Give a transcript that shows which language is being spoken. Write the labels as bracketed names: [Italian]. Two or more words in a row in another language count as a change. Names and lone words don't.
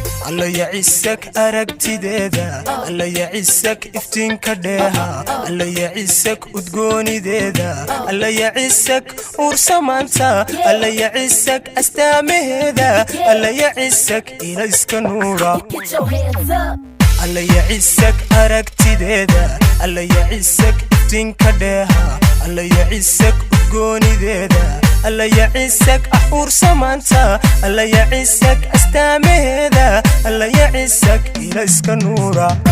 [Somali] Alla ya cisak aragtideeda, Alla ya cisak iftiinka dheeha, Alla ya cisak udgoonideeda, Alla ya cisak uur samaanta, Alla ya cisak astaamaheeda, Alla ya cisak ilayska nuura. [English] Get your hands up. [Somali] Alla ya cisak aragtideeda, Alla ya cisak iftiinka dheeha, Alla ya cisak udgoonideeda, Alla ya cisak ah uur samaanta, Alla ya cisak astaamaheeda, Alla ya cisak ilayska nuura.